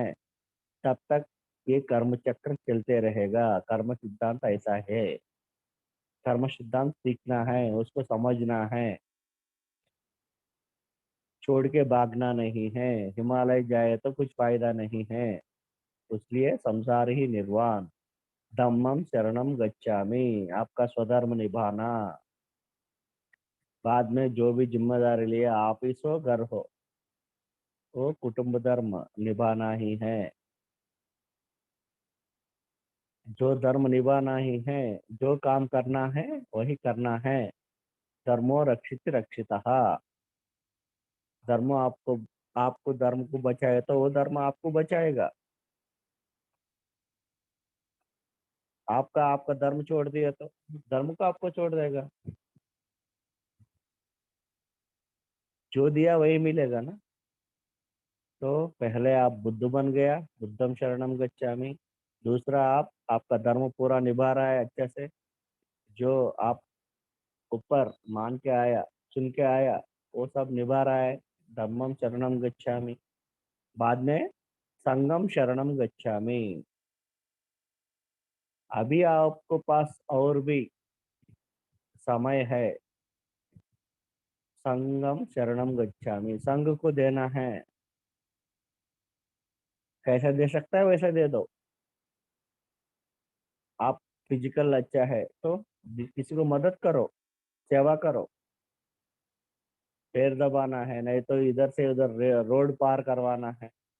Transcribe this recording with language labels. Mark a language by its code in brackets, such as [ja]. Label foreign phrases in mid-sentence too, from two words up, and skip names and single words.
[hi] तब तक ये कर्म चक्र चलते रहेगा। कर्म सिद्धांत ऐसा है। कर्म सिद्धांत सीखना है, उसको समझना है, छोड़ के भागना नहीं है। हिमालय जाए तो कुछ फायदा नहीं है, इसलिए संसार ही निर्वाण। [pi] धम्मम शरणम गच्छामि, [hi] आपका स्वधर्म निभाना। बाद में जो भी जिम्मेदारी लिया, ऑफिस हो घर हो, वो कुटुंब धर्म निभाना ही है। जो धर्म निभाना ही है, जो काम करना है वही करना है। [sa] धर्मो रक्षित रक्षितः। [hi] धर्म आपको आपको धर्म को बचाए तो वो धर्म आपको बचाएगा। आपका आपका धर्म छोड़ दिया तो धर्म को आपको छोड़ देगा। जो दिया वही मिलेगा ना। तो पहले आप बुद्ध बन गया, [pi] बुद्धम शरणम गच्छामि। [hi] दूसरा आपका धर्म पूरा निभा रहा है अच्छे से। जो आप ऊपर मान के आया, सुन के आया, वो सब निभा रहा है। [pi] धम्मम शरणम गच्छामि। बाद में संगम शरणम गच्छामि। [hi] अभी आपको पास और भी समय है। [pi] संगम शरणम गच्छामि, [hi] संघ को देना है। कैसा दे सकता है वैसा दे दो। आप फिजिकल अच्छा है तो किसी को मदद करो, सेवा करो। पैर दबाना है, नहीं तो इधर से उधर रोड पार करवाना है।